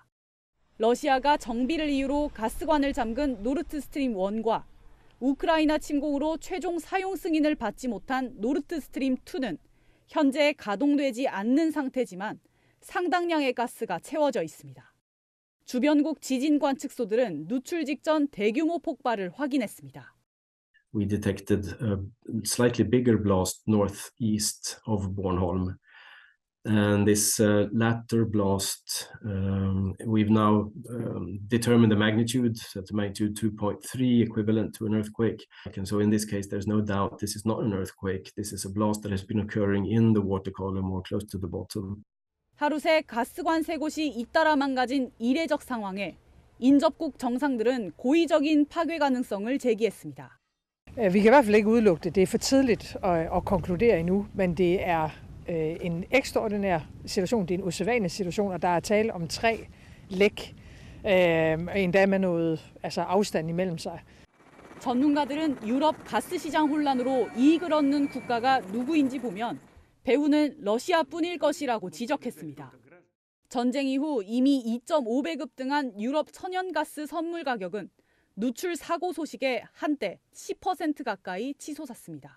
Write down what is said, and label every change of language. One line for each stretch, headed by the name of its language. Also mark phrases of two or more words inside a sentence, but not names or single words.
Korean: 러시아가 정비를 이유로 가스관을 잠근 노르트스트림 1과 우크라이나 침공으로 최종 사용 승인을 받지 못한 노르트스트림 2는 현재 가동되지 않는 상태지만 상당량의 가스가 채워져 있습니다. 주변국 지진 관측소들은 누출 직전 대규모 폭발을 확인했습니다.
English: We detected a slightly bigger blast northeast of Bornholm. And this latter blast, we've now determined the magnitude, so the magnitude 2.3 equivalent to an earthquake. And so in this case, there's no doubt this is not an earthquake. This is a blast that has been occurring in the water column or close to the bottom. 하루 새 가스관 3곳이 잇따라 망가진 이례적 상황에 인접국 정상들은 고의적인 파괴 가능성을 제기했습니다.
Danish: Vi kan i hvert fald ikke udelukke det. Det er for tidligt at konkludere endnu, men det er en ekstraordinær situation, det er en usædvanlig situation, og der er tale om 3 læk, endda med noget afstand imellem sig.
Korean: 전문가들은 유럽 가스 시장 혼란으로 이익을 얻는 국가가 누구인지 보면 배후는 러시아뿐일 것이라고 지적했습니다. 전쟁 이후 이미 2.5배 급등한 유럽 천연가스 선물 가격은 누출 사고 소식에 한때 10% 가까이 치솟았습니다.